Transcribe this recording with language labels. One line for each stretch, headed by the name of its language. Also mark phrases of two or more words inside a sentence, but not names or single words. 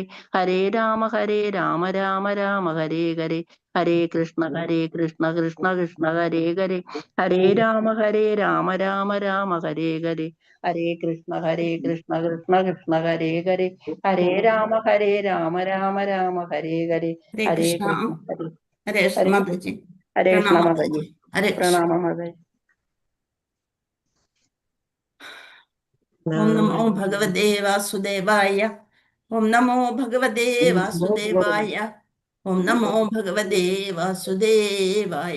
Malayalam: ഹരേ രാമ രാമ രാമ ഹരേ ഹരേ. ഹരേ കൃഷ്ണ കൃഷ്ണ കൃഷ്ണ ഹരേ ഹരേ. ഹരേ രാമ രാമ രാമ ഹരേ ഹരേ. ഹരേ കൃഷ്ണ കൃഷ്ണ കൃഷ്ണ ഹരേ ഹരേ. ഹരേ രാമ രാമ രാമ ഹരേ ഹരേ. ഹരേ ഹരേ കൃഷ്ണ. കൃഷ്ണ ഹരേ കൃഷ്ണ ഹരേ മാതാജി. ഹരേ കൃഷ്ണ പ്രണാമം മാതാജി. മാതാജി. ഹരേ കൃഷ്ണ. പ്രണാമം മാതാജി.
Sanskrit: ഓം നമോ ഭഗവതേ വാസുദേവായ. ഓം നമോ ഭഗവതേ വാസുദേവായ. ഓം നമോ ഭഗവതേ വാസുദേവായ.